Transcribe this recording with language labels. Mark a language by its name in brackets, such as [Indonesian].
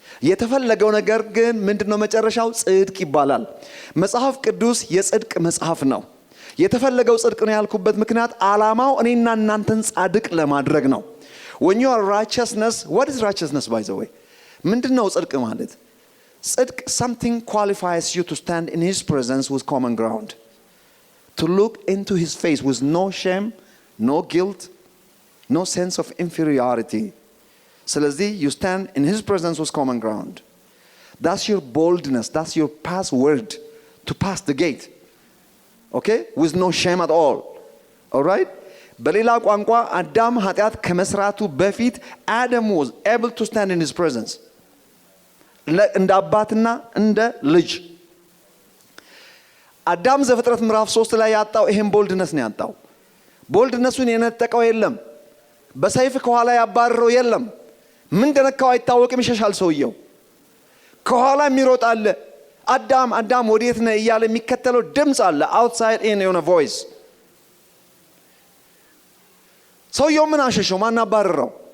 [Amharic] የተፈለገው ነገር ግን ምንድነው? መጨረሻው ጽድቅ ይባላል። መጽሐፍ ቅዱስ የጽድቅ መጽሐፍ ነው። የተፈለገው ጽድቅ ነው ያልኩበት ምክንያት ዓላማው እኔና እናንተን ጻድቅ ለማድረግ ነው። [English] when you are righteousness, what is righteousness by the way? [Amharic] ምንድነው ጽድቅ ማለት? [English] ጽድቅ something qualifies you to stand in his presence with common ground, to look into his face with no shame, no guilt, no sense of inferiority. ስለዚህ you stand in his presence with common ground. That's your boldness, that's your password to pass the gate. Okay? With no shame at all. All right? [Amharic] በሌላ ቋንቋ አዳም ኃጢአት ከመስራቱ በፊት [English] Adam was able to stand in his presence. [Amharic] እንደ አባትና እንደ ልጅ አዳም ዘፍጥረት ምዕራፍ 3 ላይ ያጣው ይሄን ቦልድነስ ነው ያጣው። ቦልድነሱን የነጠቀው የለም። በሰይፍ ከኋላ ያባረረው የለም። ምን እንደነካው አይታወቅም። ይሸሻል ሰውየው። ከኋላ የሚሮጥ አለ። አዳም አዳም ወዴት ነህ እያለ የሚከተለው ድምጽ አለ። [English] outside in [Amharic] የሆነ voice። ሰውየው ምን አሸሸው? ማን አባረረው?